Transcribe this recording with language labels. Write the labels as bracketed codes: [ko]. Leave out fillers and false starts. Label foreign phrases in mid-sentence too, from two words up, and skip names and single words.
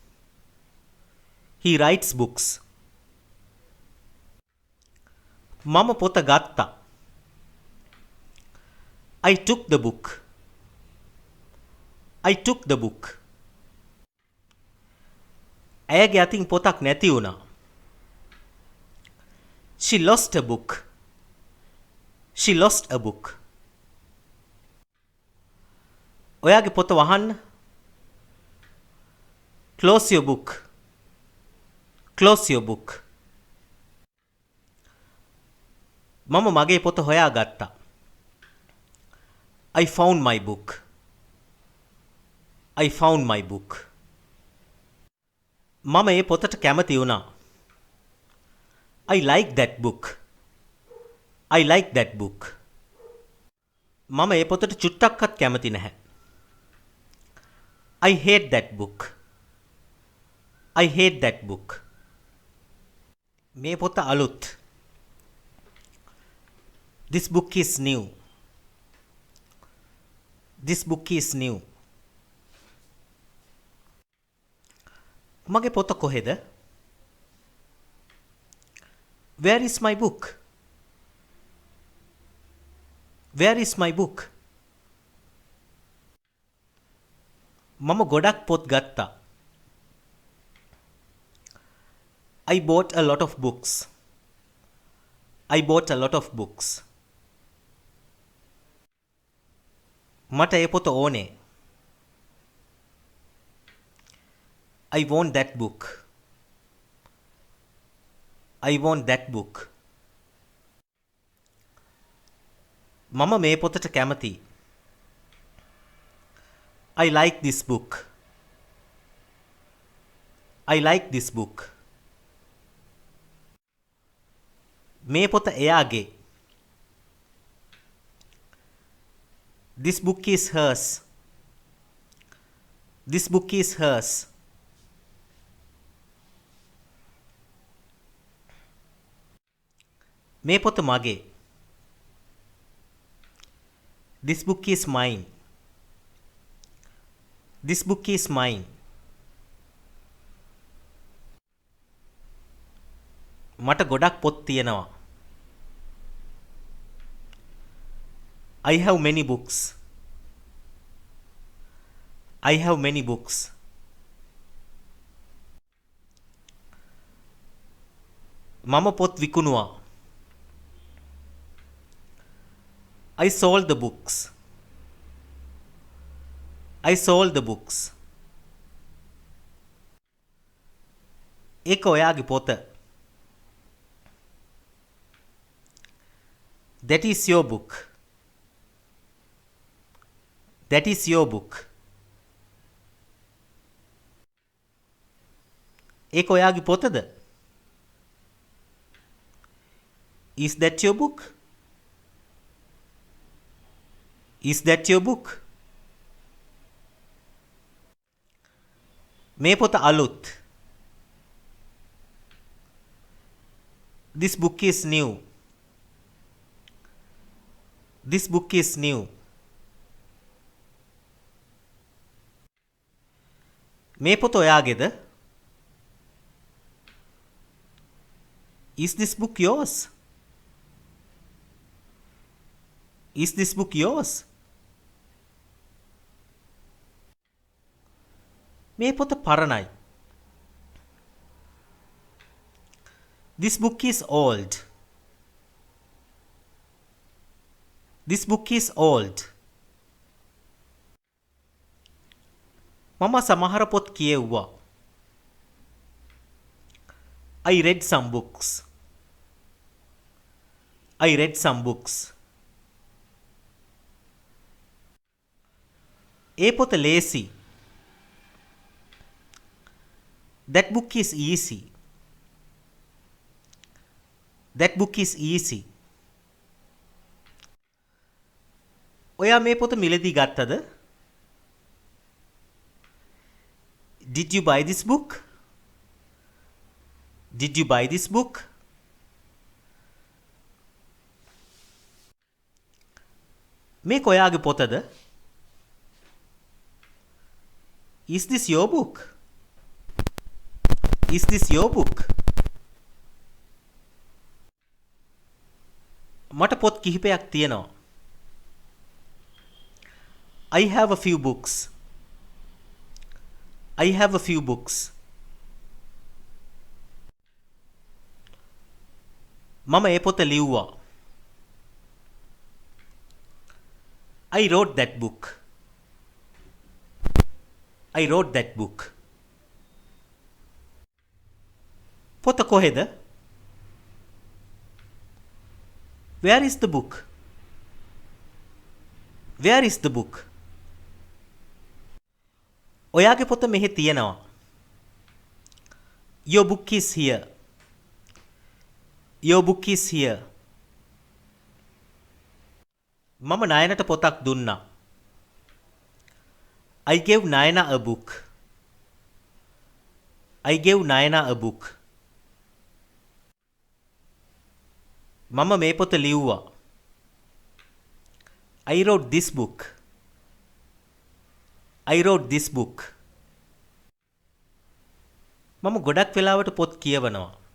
[en] He writes books. [si] මම පොත ගත්තා. [en] I took the book. I took the book. [si] ඇයගේ අතින් පොතක් නැති වුණා. [en] She lost a book. She lost a book. [si] ඔයාගේ පොත වහන්න. [en] Close your book. Close your book. [si] මම මගේ පොත හොයාගත්තා. [en] I found my book. I found my book. [si] මම ඒ පොතට කැමති වුණා. [en] I like that book. I like that book. [si] මම ඒ පොතට චුට්ටක්වත් කැමති නැහැ. [en] I hate that book. I hate that book. [si] මේ පොත අලුත්. [en] This book is new. This book is new. [si] මගේ පොත කොහෙද? [en] Where is my book? Where is my book? [si] මම ගොඩක් පොත් ගත්තා. [en] I bought a lot of books. I bought a lot of books. [si] මට ඒ පොත ඕනේ. [en] I want that book. I want that book. [si] මම මේ පොතට කැමතියි. [en] I like this book. I like this book. [si] මේ පොත එයාගේ. [en] This book is hers. This book is hers. [si] මේ පොත මගේ. [en] This book is mine. This book is mine. [si] මට ගොඩක් පොත් තියෙනවා. [en] I have many books. I have many books. [si] මම පොත් විකුණුවා. [en] I sold the books. I sold the books. [si] ඒක ඔයාගේ පොත. [en] That is your book. That is your book. [si] ඒක ඔයාගේ පොතද? [en] Is that your book? Is that your book? [si] මේ පොත අලුත්. [en] This book is new. This book is new. [si] මේ පොත ඔයාගේද? [en] Is this book yours? Is this book yours? [si] මේ පොත පරණයි. [en] This book is old. This book is old. [si] මම සමහර පොත් කියෙව්වා. [en] I read some books. I read some books. [si] ඒ පොත ලේසි. [en] That book is easy. That book is easy. [si] ඔයා මේ පොත මිලදී ගත්තද? [en] Did you buy this book? Did you buy this book? [si] මේක ඔයාගේ පොතද? [en] Is this your book? Is this your book? [si] මට පොත් කිහිපයක් තියෙනවා. [en] I have a few books. I have a few books. [si] මම ඒ පොත ලිව්වා. [en] I wrote that book. I wrote that book. [si] පොත කොහෙද? [en] Where is the book? Where is the book? [si] ඔයාගේ පොත මෙහෙ තියෙනවා. [en] Your book is here. Your book is here. [si] මම නයනට පොතක් දුන්නා. [en] I gave Nayana a book. I gave Nayana a book. [si] මම මේ පොත ලිව්වා. [en] I wrote this book. I wrote this book. [si] මම ගොඩක් වෙලාවට පොත් කියවනවා.